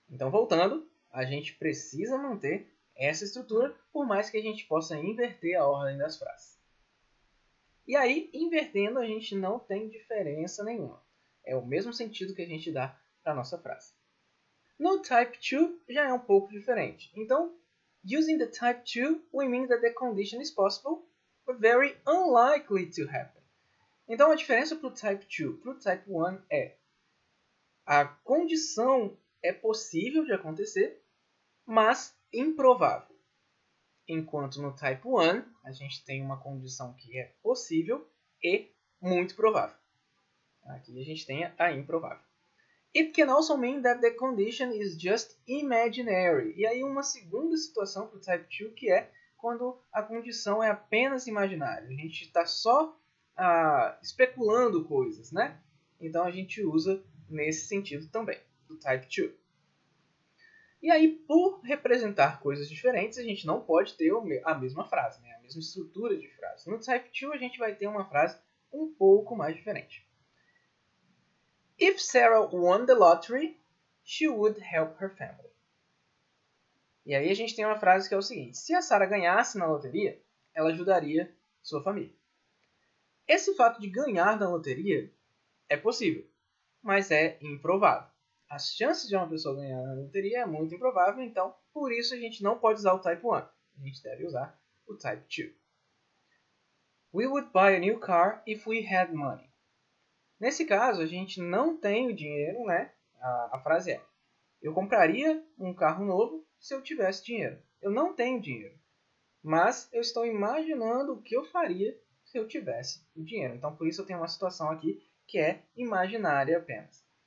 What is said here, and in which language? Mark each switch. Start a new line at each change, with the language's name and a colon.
Portuguese: Então, voltando, a gente precisa manter essa estrutura, por mais que a gente possa inverter a ordem das frases. E aí, invertendo, a gente não tem diferença nenhuma. É o mesmo sentido que a gente dá para a nossa frase. No Type 2 já é um pouco diferente.
English: Então, using the Type 2, we mean that the condition is possible, but very unlikely to happen.
Portuguese: Então, a diferença para o Type 2 para o Type 1 é a condição é possível de acontecer, mas improvável. Enquanto no Type 1, a gente tem uma condição que é possível e muito provável. Aqui a gente tem a improvável.
English: It can also mean that the condition is just imaginary.
Portuguese: E aí uma segunda situação para o Type 2 que é quando a condição é apenas imaginária. A gente está só especulando coisas, né? Então a gente usa nesse sentido também, do Type 2. E aí, por representar coisas diferentes, a gente não pode ter a mesma frase, né? A mesma estrutura de frase. No Type 2 a gente vai ter uma frase um pouco mais diferente.
English: If Sarah won the lottery, she would help her family.
Portuguese: E aí a gente tem uma frase que é o seguinte. Se a Sarah ganhasse na loteria, ela ajudaria sua família. Esse fato de ganhar na loteria é possível. mas é improvável. As chances de uma pessoa ganhar na loteria é muito improvável, então por isso a gente não pode usar o Type 1. A gente deve usar o Type 2.
English: We would buy a new car if we had money.
Portuguese: Nesse caso, a gente não tem o dinheiro, né? A frase é: eu compraria um carro novo se eu tivesse dinheiro. Eu não tenho dinheiro, mas eu estou imaginando o que eu faria se eu tivesse o dinheiro. Então, por isso eu tenho uma situação aqui que é imaginária apenas.